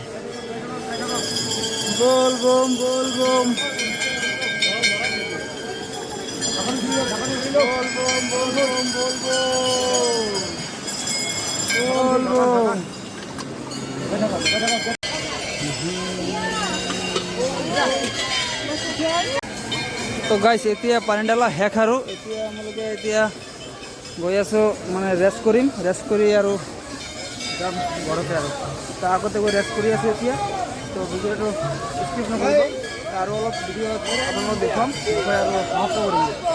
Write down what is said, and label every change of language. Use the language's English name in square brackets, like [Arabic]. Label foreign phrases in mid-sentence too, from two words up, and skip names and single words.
[Hindi] बोल बम, बोल बम, बोल बम, बोल बम, बोल बम, बोल बम। [Assamese] तो गाइस এতিয়া পানী ঢালা শেষ আৰু এতিয়া আমালোকে এতিয়া গৈ আছোঁ মানে ৰেষ্ট কৰিম, ৰেষ্ট কৰি আৰু যাম ঘৰতে আৰু তাৰ আগতে গৈ ৰেষ্ট কৰি আছোঁ এতিয়া। তো ভিডিঅ'টো স্কিপ নকৰিব আৰু অলপ ভিডিঅ' আপোনালোকক দেখুৱাম, দেখুৱাই আৰু সমাপ্ত কৰিম।